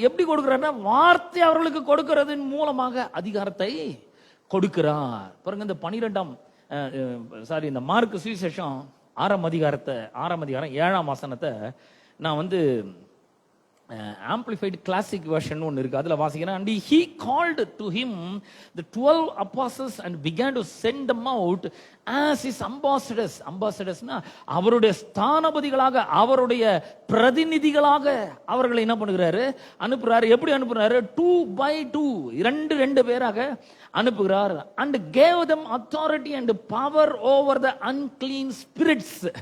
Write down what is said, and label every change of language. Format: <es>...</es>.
<ta>எப்படி கொடுக்கிறாருன்னா, வார்த்தை அவர்களுக்கு கொடுக்கிறதன் மூலமாக அதிகாரத்தை கொடுக்கிறார். பாருங்க, இந்த 12ஆம் இந்த மார்க் சுவிசேஷம் 6ஆம் அதிகாரம் 7ஆம் வசனத்தை நான் வந்து</ta> <en>amplified classic version</en> <ta>ஒன்னு இருக்கு, அதுல வாசிக்கிறேன்.</ta> <en>and he called to him the 12 apostles and began to send them out as his ambassadors.</en> <ta>ambassadorsனா அவருடைய ஸ்தானபதிகளாக, அவருடைய பிரதிநிதிகளாக அவர்களை என்ன பண்ணுகிறாரு, அனுப்புறாரு. எப்படி அனுப்புறாரு,</ta> <en>2 by 2,</en> <ta>2 பேராக அனுப்புகிறார்.</ta> <en>and gave them authority and power over the unclean spirits.</en>